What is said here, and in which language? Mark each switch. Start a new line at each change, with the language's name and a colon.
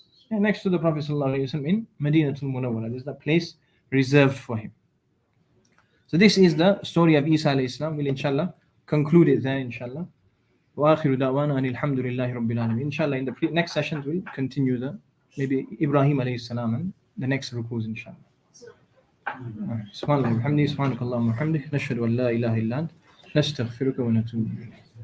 English: Next to the Prophet ﷺ in Madinatul Munawwara. There's that place reserved for him. So this is the story of Isa alayhi salam. We'll inshallah conclude it there inshallah.
Arabic: وآخر دعوانا أن الحمد لله رب العالمين.
English: Inshallah in the next sessions we'll continue the maybe Ibrahim alayhi salam and the next rukus inshallah.
Arabic: سبحان الله وبحمده سبحانك اللهم وبحمدك نشهد أن لا إله إلا أنت نستغفرك ونتوب إليك.